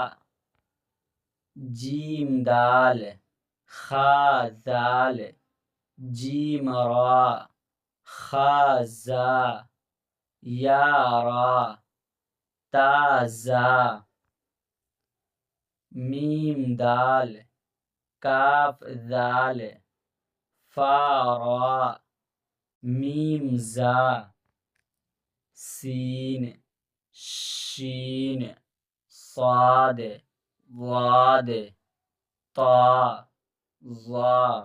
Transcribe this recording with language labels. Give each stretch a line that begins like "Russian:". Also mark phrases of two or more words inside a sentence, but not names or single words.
Urdu: جیم دال خا ذال جیم را خا زا یا را تا زا میم دال کاف ذال فا را میم زا سین شین صاد ضاد طا ظا